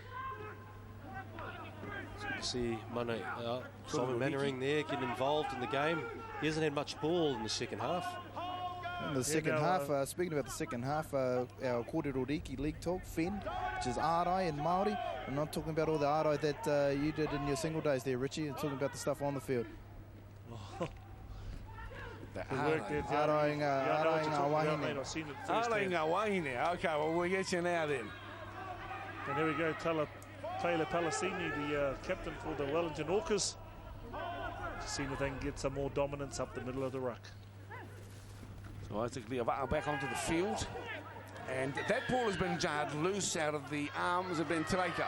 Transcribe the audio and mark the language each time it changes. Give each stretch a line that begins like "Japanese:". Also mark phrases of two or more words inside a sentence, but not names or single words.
English: It's good to see Simon Mannering there getting involved in the game. He hasn't had much ball in the second half. In the second half, speaking about the second half, our Kōrero Riki League talk, Fen, which is Arai and Māori. I'm not talking about all the Arai that you did in your single days there, Richie. I'm talking about the stuff on the field.
Māori: Arai ngā wahine.
English: Okay, well, we'll get you now then. And here we go, Taylor Palacini, the captain for the Wellington Orcas. Seeing if they can get some more dominance up the middle of the ruck. So Isaac Leovao back onto the field. And that ball has been jarred loose out of the arms of Ben Talaker.